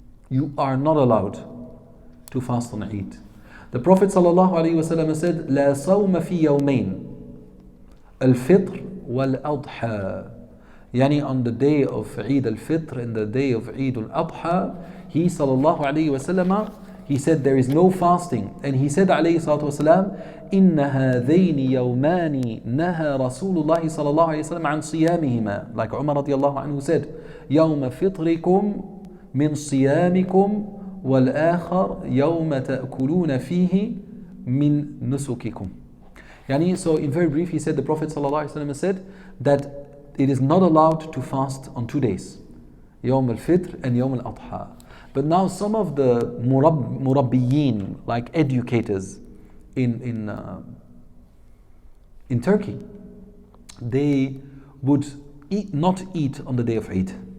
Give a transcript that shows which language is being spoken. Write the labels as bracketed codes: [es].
[en] You are not allowed to fast on Eid. The Prophet sallallahu alaihi wasallam said, [ar] "La sawma fi yawmayn, al-fitr wal-adha." [en] Yani on the day of Eid al-Fitr and the day of Eid al-Adha, he sallallahu alayhi wasallam, he said there is no fasting. And he said [ar] alayhi salatu wasalam, إِنَّ هَذَيْنِ يَوْمَانِ نَهَى رَسُولُ اللَّهِ صلى الله عليه وسلم عن صيامهما. [en] Like Umar radiallahu anhu said, [ar] يَوْمَ فِطْرِكُمْ مِنْ صِيَامِكُمْ وَالْآخَرْ يَوْمَ تَأْكُلُونَ فِيهِ مِنْ نُسُكِكُمْ. [en] Yani, so in very brief, he said, the Prophet sallallahu alayhi wasallam said that it is not allowed to fast on 2 days, Yawm al-Fitr and Yawm al-Adha. But now some of the murabbiyin, like educators in Turkey, they would not eat on the day of Eid.